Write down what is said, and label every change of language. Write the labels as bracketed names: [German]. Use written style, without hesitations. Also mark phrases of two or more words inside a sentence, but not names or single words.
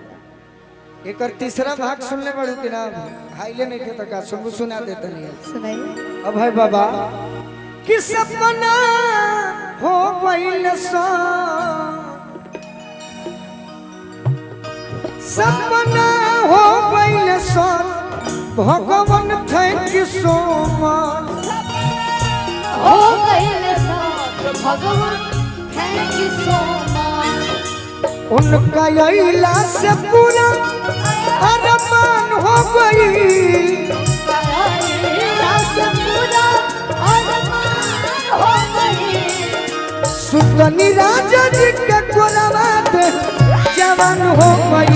[Bhojpuri] एक तीसरा भाग सुनने पड़ू कि ना हाईले नहीं के तक सुनबू सुना देते नहीं। सुनाइए। अब भाई बाबा कि सपना हो गइल सपना हो गइल भगवान [English] thank you so much. [Bhojpuri] हो गइल भगवान [English] thank you so much. [Bhojpuri] उनका अइला से पूरा अरमान हो गई। सुतनी राजा जी के कोलाबाद जवान हो गई।